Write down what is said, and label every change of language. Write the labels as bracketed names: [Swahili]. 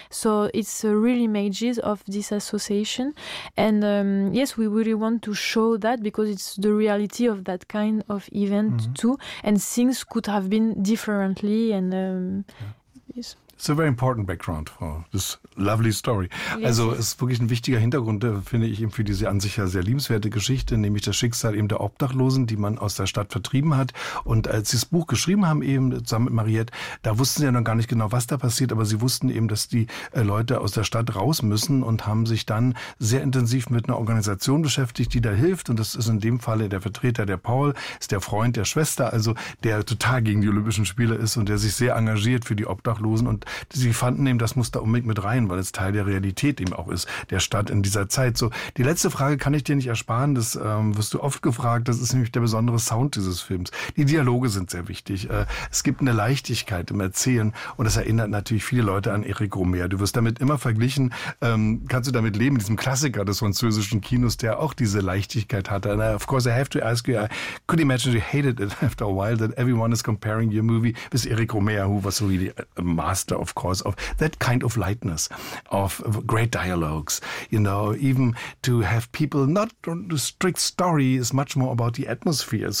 [English] So it's real images of this association. And yes, we really want to show that because it's the reality of that kind of event mm-hmm. too. And things could have been differently. And yeah. yes. It's a very important background for this lovely story. Yes. [German] Also es ist wirklich ein wichtiger Hintergrund, finde ich, eben für diese an sich ja sehr liebenswerte Geschichte, nämlich das Schicksal eben der Obdachlosen, die man aus der Stadt vertrieben hat. Und als sie das Buch geschrieben haben, eben zusammen mit Mariette, da wussten sie ja noch gar nicht genau, was da passiert, aber sie wussten eben, dass die Leute aus der Stadt raus müssen und haben sich dann sehr intensiv mit einer Organisation beschäftigt, die da hilft. Und das ist in dem Falle der Vertreter, der Paul, ist der Freund der Schwester, also der total gegen die Olympischen Spiele ist und der sich sehr engagiert für die Obdachlosen. Und sie fanden eben, das muss da unbedingt mit rein, weil es Teil der Realität eben auch ist, der Stadt in dieser Zeit. So, die letzte Frage kann ich dir nicht ersparen, das wirst du oft gefragt, das ist nämlich der besondere Sound dieses Films. Die Dialoge sind sehr wichtig. Es gibt eine Leichtigkeit im Erzählen und das erinnert natürlich viele Leute an Eric Rohmer. Du wirst damit immer verglichen, kannst du damit leben, diesem Klassiker des französischen Kinos, der auch diese Leichtigkeit hatte. [English] And of course, I have to ask you, I could imagine you hated it after a while that everyone is comparing your movie with Eric Rohmer, who was really a master of course, of that kind of lightness, of great dialogues, you know, even to have people, not the strict story is much more about the atmosphere.